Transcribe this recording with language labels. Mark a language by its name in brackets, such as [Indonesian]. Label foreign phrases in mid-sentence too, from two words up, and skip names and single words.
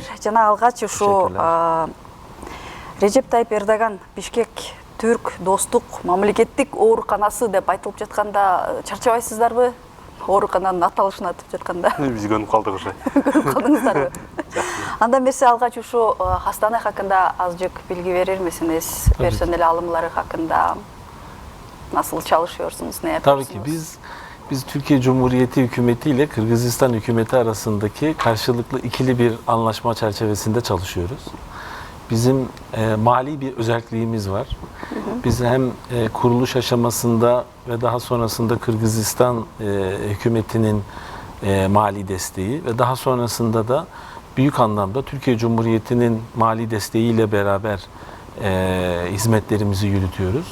[Kyrgyz] Жана алгач ушу Режеп Тайып Эрдоган Бишкек Түрк достук мамлекеттик ооруканасы деп айтылып жатканда чарчабайсыздарбы? Оорукананын аталышын айтып жатканда. Биз көнүп калдык уже. Көнүп калдыңыздарбы? [Turkish] Андан берсе алгач ушу hastane hakkında azık bilgi verir misiniz? personel alımları hakkında nasıl çalışıyorsunuz, ne Tabii yapıyorsunuz? ki biz Türkiye Cumhuriyeti hükümeti ile Kırgızistan hükümeti arasındaki karşılıklı ikili bir anlaşma çerçevesinde çalışıyoruz. Bizim mali bir özelliğimiz var. Biz hem kuruluş aşamasında ve daha sonrasında Kırgızistan hükümetinin mali desteği ve daha sonrasında da büyük anlamda Türkiye Cumhuriyeti'nin mali desteğiyle beraber hizmetlerimizi yürütüyoruz.